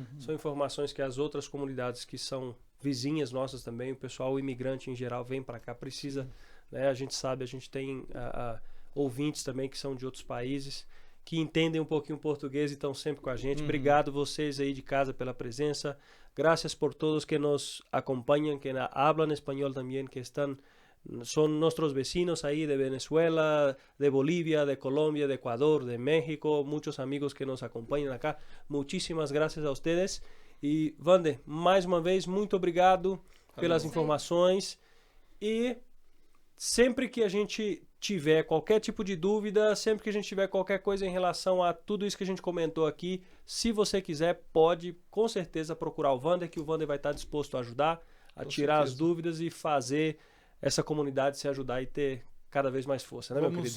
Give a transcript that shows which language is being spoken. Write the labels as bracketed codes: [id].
[pt] São informações que as outras comunidades que são vizinhas nossas também, o pessoal imigrante em geral vem para cá, precisa. Né? A gente sabe, a gente tem ouvintes também que são de outros países, que entendem um pouquinho português e estão sempre com a gente. Obrigado vocês aí de casa pela presença. [es] Gracias por todos que nos [pt] acompanham, que hablan espanhol também, que estão... [es] Son nuestros vecinos ahí de Venezuela, de Bolivia, de Colombia, de Ecuador, de México, muchos amigos que nos acompañan acá. Muchísimas gracias a ustedes. [pt] E, Vander, mais uma vez, muito obrigado pelas informações. E sempre que a gente tiver qualquer tipo de dúvida, sempre que a gente tiver qualquer coisa em relação a tudo isso que a gente comentou aqui, se você quiser, pode com certeza procurar o Vander, que o Vander vai estar disposto a ajudar, a tirar as dúvidas e fazer essa comunidade se ajudar e ter cada vez mais força, né, meu querido?